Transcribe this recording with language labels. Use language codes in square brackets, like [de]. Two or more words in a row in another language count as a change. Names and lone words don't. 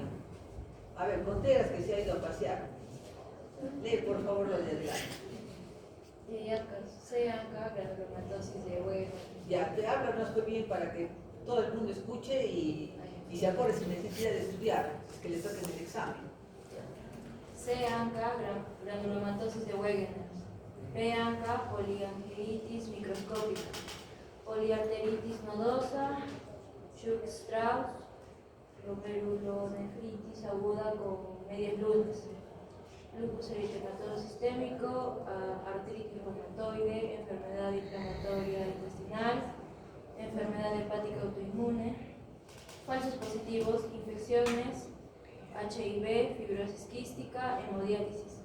[es] A ver, Contreras, que se ha ido a pasear, lee por favor lo de adelante. CANCA, granulomatosis de Weber. Ya, te háblanos muy bien para que todo el mundo escuche y se acuerde sin necesidad de estudiar, que le toquen el examen. CANCA, granulomatosis de Wegener. PANCA, poliangiitis microscópica. Poliarteritis nodosa, Schuch-Strauss, glomerulonefritis aguda con medias lunas. Lupus eritematoso sistémico, artritis reumatoide, enfermedad inflamatoria intestinal, enfermedad hepática autoinmune, falsos positivos, infecciones, HIV, fibrosis quística, hemodiálisis.